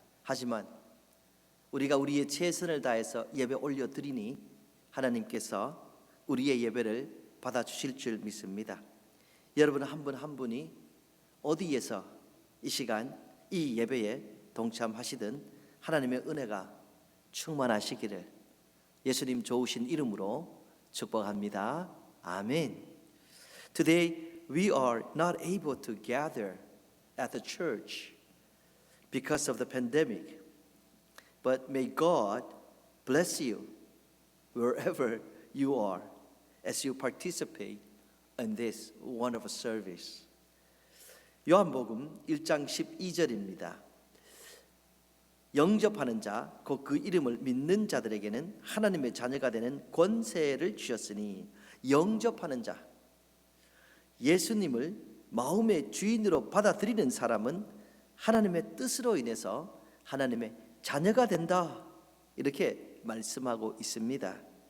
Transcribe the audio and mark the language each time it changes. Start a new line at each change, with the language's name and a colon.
Korean: 하지만 우리가 우리의 최선을 다해서 예배 올려드리니 하나님께서 우리의 예배를 받아주실 줄 믿습니다. 여러분 한 분 한 분이 어디에서 이 시간 이 예배에 동참하시든 하나님의 은혜가 충만하시기를 예수님 좋으신 이름으로 축복합니다. 아멘.
English: Today we are not able to gather at the church because of the pandemic. But may God bless you wherever you are as you participate in this wonderful service.
Korean: 요한복음 1장 12절입니다. 영접하는 자, 곧 그 이름을 믿는 자들에게는 하나님의 자녀가 되는 권세를 주셨으니, 영접하는 자, 예수님을 마음의 주인으로 받아들이는 사람은 하나님의 뜻으로 인해서 하나님의 자녀가 된다, 이렇게 말씀하고 있습니다.